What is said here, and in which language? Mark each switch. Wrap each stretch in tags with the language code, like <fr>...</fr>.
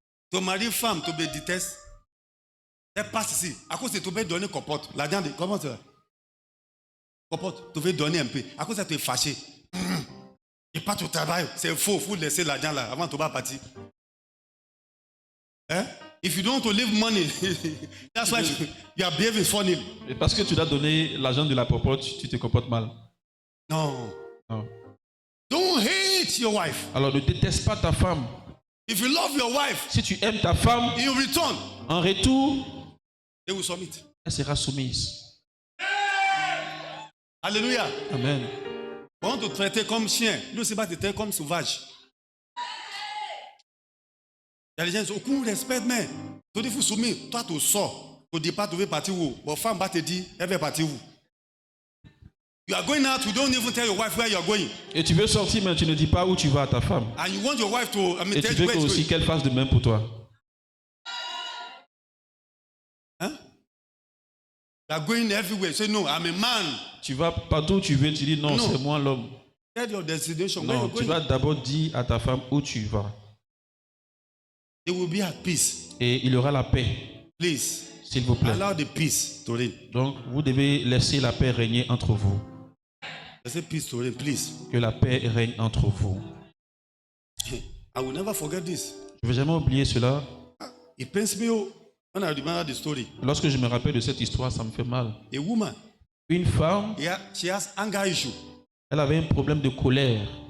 <fr>Ton mari, femme, tu me détestes. Elle passe ici. À cause de tu veux donner compote. L'argent, comment ça? Compote, tu veux donner un peu. À cause de tu es fâché. Et pas au travail. C'est faux. Il faut laisser l'argent là avant de partir. Hein?</fr> <en>If you don't want to leave money, that's why you are behaving funny.</en> <fr>Et parce que tu dois donner l'argent de la popote, tu te comportes mal. Non. Non.</fr> <en>Don't hate your wife.</en> <fr>Alors ne déteste pas ta femme.</fr> <en>If you love your wife,</en> <fr>Si tu aimes ta femme,</fr> <en>in return,</en> <fr>en retour,</fr> <en>they will submit.</en> <fr>elle sera soumise. Alléluia. Amen. On te traiter comme chien. Nous, c'est pas te traiter comme sauvage. Il y a des gens qui disent, aucun respect, mais tu dis, faut soumettre. Toi, tu sors. Tu dis pas, tu veux partir où? Votre femme va te dire, elle veut partir où?</fr> <en>You are going out, you don't even tell your wife where you are going.</en> <fr>Et tu veux sortir, mais tu ne dis pas où tu vas à ta femme.</fr> <en>And you want your wife to,</en> <fr>Et tu</fr> <en>tell</en> <fr>veux</fr> <en>you where</en> <fr>aussi</fr> <en>it's going.</en> <fr>qu'elle fasse de même pour toi. Huh?</fr> <en>You are going everywhere. Say, no, I'm a man.</en> <fr>Tu vas partout où tu veux, tu dis non, Non. c'est moi l'homme.</fr> <en>Tell your destination where</en> <fr>Non,</fr> <en>you're</en> <fr>tu</fr> <en>going.</en> <fr>vas d'abord dire à ta femme où tu vas.</fr> <en>They will be at peace.</en> <fr>Et il y aura la paix,</fr> <en>Please,</en> <fr>s'il vous plaît.</fr> <en>allow the peace to reign.</en> <fr>Donc, vous devez laisser la paix régner entre vous.</fr> <en>I say peace to reign, please.</en> <fr>Que la paix règne entre vous.</fr> <en>I will never forget this.</en> <fr>Je ne vais jamais oublier cela.</fr> <en>It pains me when I remember the story.</en> <fr>Lorsque je me rappelle de cette histoire, ça me fait mal.</fr> <en>A woman,</en> <fr>Une femme,</fr> <en>she has anger issue.</en> <fr>elle avait un problème de colère.</fr>